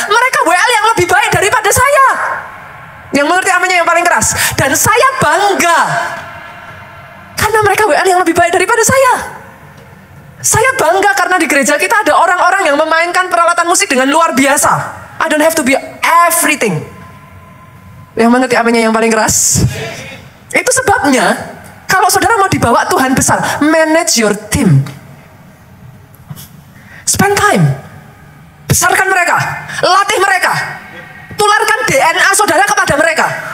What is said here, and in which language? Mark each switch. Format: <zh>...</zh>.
<id>Mereka WL yang lebih baik daripada saya. Yang mengerti aminnya yang paling keras. Dan saya bangga karena mereka WL yang lebih baik daripada saya. Saya bangga karena di gereja kita ada orang-orang yang memainkan peralatan musik dengan luar biasa.</id> <en>I don't have to be everything.</en> <id>Yang mengerti aminnya yang paling keras. Itu sebabnya kalau saudara mau dibawa Tuhan besar,</id> <en>manage your team. Spend time.</en> <id>Besarkan mereka. Latih mereka. Tularkan DNA saudara kepada mereka.</id>